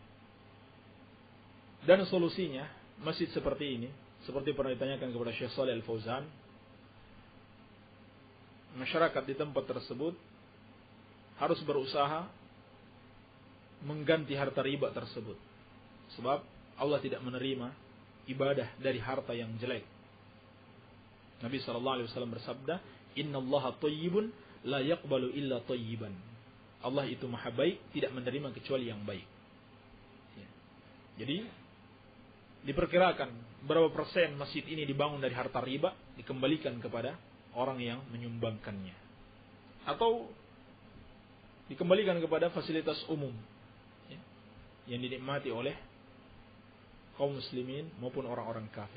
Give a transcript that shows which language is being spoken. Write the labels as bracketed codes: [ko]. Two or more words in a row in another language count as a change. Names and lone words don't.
[id] Dan solusinya, masjid seperti ini, seperti pernah ditanyakan kepada Syekh Shalih Al-Fauzan, masyarakat di tempat tersebut harus berusaha mengganti harta riba tersebut. Sebab Allah tidak menerima ibadah dari harta yang jelek. Nabi SAW bersabda, [ar] إن الله طيب لا يقبل إلا طيبا. [id] Allah itu maha baik, tidak menerima kecuali yang baik. Ya. Jadi diperkirakan berapa persen masjid ini dibangun dari harta riba, dikembalikan kepada orang yang menyumbangkannya, atau dikembalikan kepada fasilitas umum, ya, yang dinikmati oleh kaum muslimin maupun orang-orang kafir.